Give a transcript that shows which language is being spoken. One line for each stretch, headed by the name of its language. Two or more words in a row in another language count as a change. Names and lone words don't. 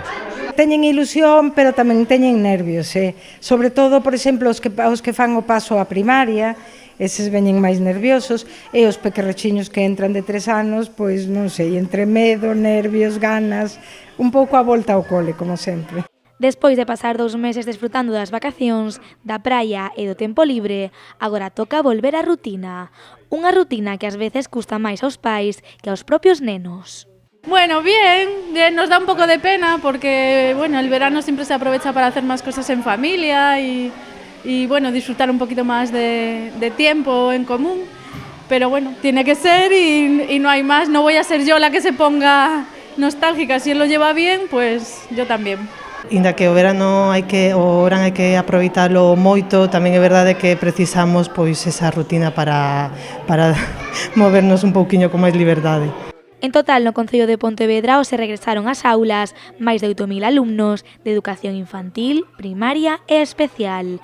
Galician: Teñen ilusión, pero tamén teñen nervios, sobre todo, por exemplo, os que fan o paso á primaria, eses veñen máis nerviosos, e os pequerrechiños que entran de 3 anos, pois non sei, entre medo, nervios, ganas, un pouco a volta ao cole, como sempre. Despois de pasar 2 meses desfrutando das vacacións, da praia e do tempo libre, agora toca volver á rutina. Unha rutina que ás veces custa máis aos pais que aos propios nenos.
Spanish: Bueno, bien, nos da un poco de pena porque, bueno, el verano siempre se aprovecha para hacer más cosas en familia y bueno, disfrutar un poquito más de tiempo en común. Pero bueno, tiene que ser y no hay más. No voy a ser yo la que se ponga nostálgica. Si él lo lleva bien, pues yo también.
Galician: Inda que o verán hai que aproveitalo moito, tamén é verdade que precisamos pois esa rutina para movernos un pouquiño con máis liberdade. En total, no Concello de Pontevedra se regresaron ás aulas máis de 8.000 alumnos de educación infantil, primaria e especial.